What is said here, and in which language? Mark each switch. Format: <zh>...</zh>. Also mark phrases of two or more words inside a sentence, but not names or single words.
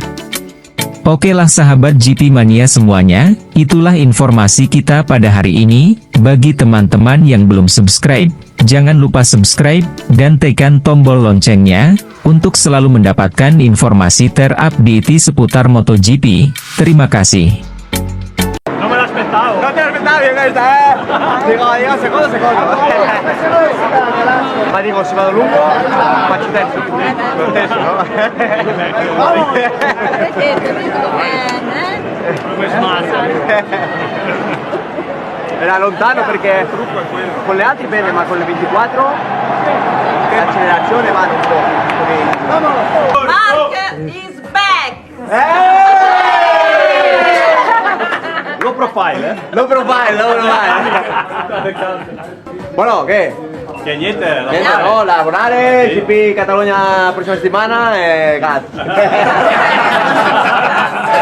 <id>Oke lah sahabat GP Mania semuanya, itulah informasi kita pada hari ini. Bagi teman-teman yang belum subscribe, jangan lupa subscribe, dan tekan tombol loncengnya, untuk selalu mendapatkan informasi terupdate seputar MotoGP. Terima kasih.</id> <it>No me lo aspettavo. Non te l'aspettavi questa, eh? Dico, io secondo. Ma dico, se vado lungo, faccio terzo. Lo stesso, no? Era lontano perché con le altre bene, ma con le 24 l'accelerazione va un po'.</it> <en>Mark is back! Low profile, Low profile.</en> <es>Bueno, ¿qué?</es> <it>Che niente, Niente, no, lavorare, GP Catalogna la prossima settimana e cazzo.</it>